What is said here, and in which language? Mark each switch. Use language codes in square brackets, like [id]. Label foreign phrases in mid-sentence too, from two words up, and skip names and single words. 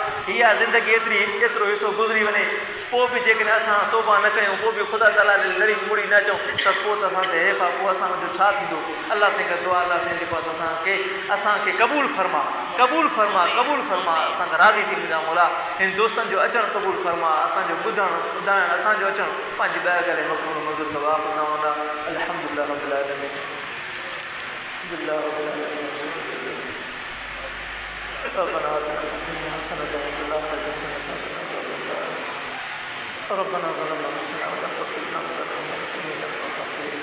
[sd] हीअ ज़िंदगी एतिरो हिसो गुज़री वञे, पोइ बि जेकॾहिं असां तौबा न कयूं, पोइ बि ख़ुदा ताला लड़ी मुड़ी न अचूं त पोइ त असां ते हेफ़ आहे, पोइ असांजो छा थींदो। अल्लाह साईं खां दुआ, अल्लाह साईं जेको आहे असांखे क़बूल फरमा, असांखां राज़ी थी मुंहिंजा मौला। हिन दोस्तनि जो अचणु क़बूल फरमा, असांजो ॿुधणु असांजो अचणु पंहिंजी ॿाहिरि करे मक़बूल मंज़ूर कर। [ar] الحمد لله رب العالمين۔ ربنا آتنا في الدنيا حسنة وفي الآخرة حسنة وقنا عذاب النار. ربنا ظلمنا أنفسنا ولم تغفر لنا وترحمنا لنكونن من الخاسرين.